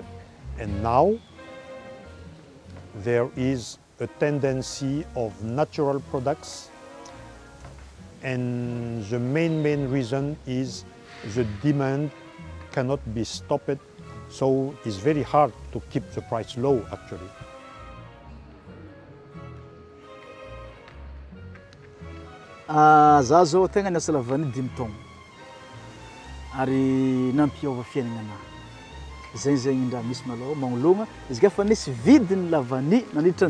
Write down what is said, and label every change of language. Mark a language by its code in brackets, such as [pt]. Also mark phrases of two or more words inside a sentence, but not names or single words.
[en] And now there is a tendency of natural products, and the main reason is the demand cannot be stopped, so it's very hard to keep the price low actually. [mg] Za zao tegna niasa lavany 5 taogno ary nampiova fiaignana anahy zegny ndraha misy malôha magnologna izy ka fa nisy vidiny lavany nandritra